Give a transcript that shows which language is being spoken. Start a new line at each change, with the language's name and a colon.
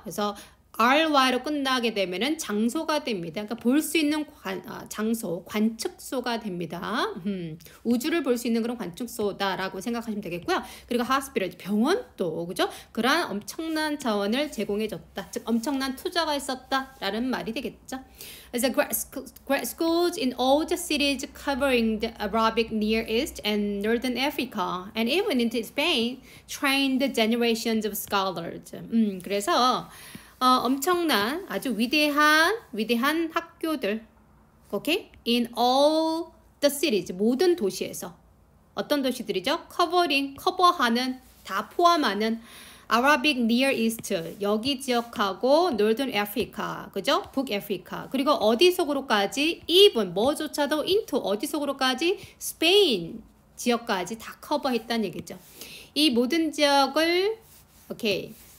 Korean: 그래서 RY로 끝나게 되면은 장소가 됩니다. 그러니까 볼 수 있는 장소, 관측소가 됩니다. 우주를 볼 수 있는 그런 관측소다라고 생각하시면 되겠고요. 그리고 hospital, 병원도, 그죠? 그러한 엄청난 자원을 제공해줬다. 즉, 엄청난 투자가 있었다라는 말이 되겠죠.
English: 그래서 grad schools in all the cities covering the Arabic Near East and Northern Africa and even into Spain trained generations of scholars.
Korean: 그래서 엄청난 아주 위대한 학교들, 오케이?
English: In all the cities,
Korean: 모든 도시에서. 어떤 도시들이죠? 커버하는, 다 포함하는 Arabic Near East, 여기 지역하고 Northern Africa, 그죠? 북아프리카. 그리고 어디 속으로까지? even, 뭐조차도 into, 어디 속으로까지? Spain 지역까지 다 커버했다는 얘기죠. 이 모든 지역을, 오케이.